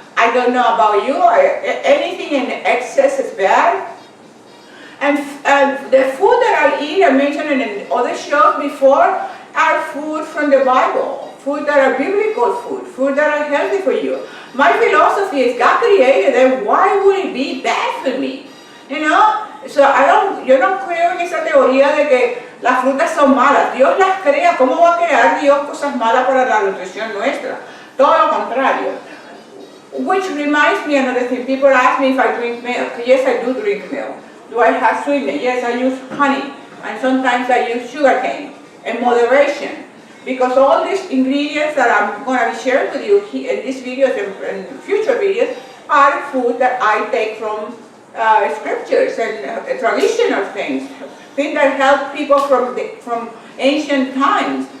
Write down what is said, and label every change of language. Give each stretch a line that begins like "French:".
English: I don't know about you. Anything in excess is bad. And the food that I eat, I mentioned in other shows before, are food from the Bible, food that are biblical food that are healthy for you. My philosophy is God created it, why would it be bad for me? You know?
Spanish: So yo no creo en esa teoría de que las frutas son malas. Dios las crea. ¿Cómo va a crear Dios cosas malas para la nutrición nuestra? Todo lo contrario.
English: Which reminds me another thing. People ask me if I drink milk. Yes, I do drink milk. Do I have sweetener? Yes, I use honey. And sometimes I use sugarcane. In moderation. Because all these ingredients that I'm going to be sharing with you in these videos and future videos are food that I take from scriptures and traditional things that help people from ancient times.